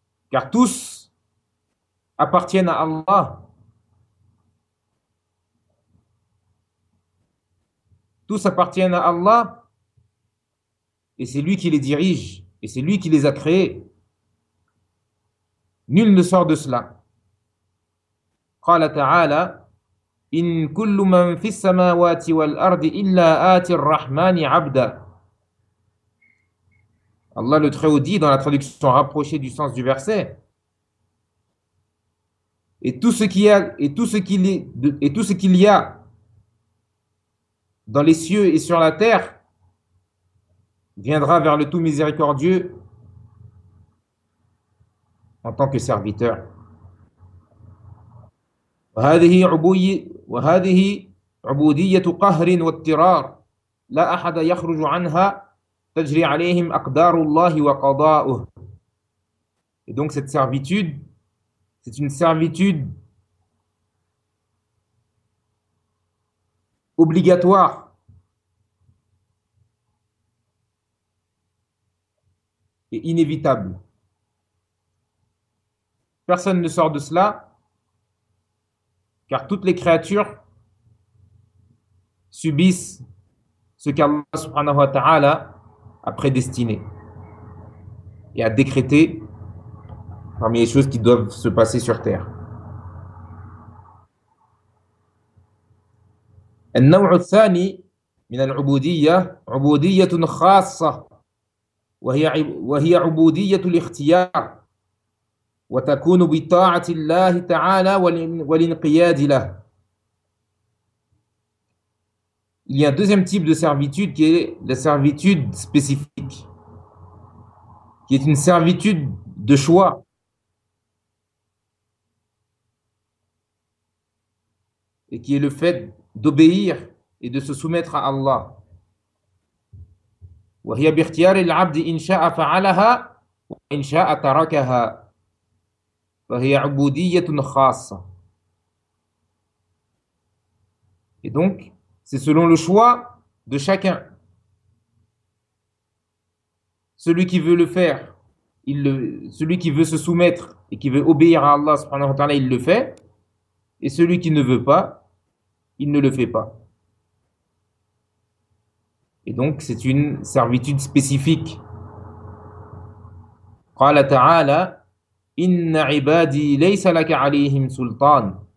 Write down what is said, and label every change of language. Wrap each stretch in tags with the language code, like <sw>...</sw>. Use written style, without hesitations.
<fr>Car tous appartiennent à Allah. Tous appartiennent à Allah et c'est lui qui les dirige et c'est lui qui les a créés. Nul ne sort de cela.</fr> <ar>قال تعالى إن كل من في السماوات والأرض إلا آتي الرحمن عبدا.</ar> <fr>Allah le Très-Haut dit dans la traduction rapprochée du sens du verset. Et tout ce qu'il y a dans les cieux et sur la terre viendra vers le Tout Miséricordieux en tant que serviteur.</fr> <ar>وهذه عبودية قهر واضطرار لا أحد يخرج عنها تجري عليهم أقدار الله وقضاؤه.</ar> <fr>Et donc cette servitude, c'est une servitude obligatoire et inévitable. Personne ne sort de cela, car toutes les créatures subissent ce qu'Allah subhanahu wa ta'ala a prédestiné et a décrété parmi les choses qui doivent se passer sur terre.</fr> <ar>النوع الثاني من العبودية عبودية خاصة وهي عبودية الاختيار وتكون بطاعة الله تعالى والانقياد له.</ar> <fr>Il y a un deuxième type de servitude qui est la servitude spécifique, qui est une servitude de choix. Et qui est le fait d'obéir et de se soumettre à Allah.</fr> <ar>وهي باختيار العبد إن شاء فعلها وإن شاء تركها فهي عبودية خاصة.</ar> <fr>Et donc, c'est selon le choix de chacun. Celui qui veut le faire, celui qui veut se soumettre et qui veut obéir à Allah subhanahu wa ta'ala, il le fait. Et celui qui ne veut pas, il ne le fait pas. Et donc, c'est une servitude spécifique.</fr> <ar>قال تعالى إن عبادي ليس لك عليهم سلطان.</ar>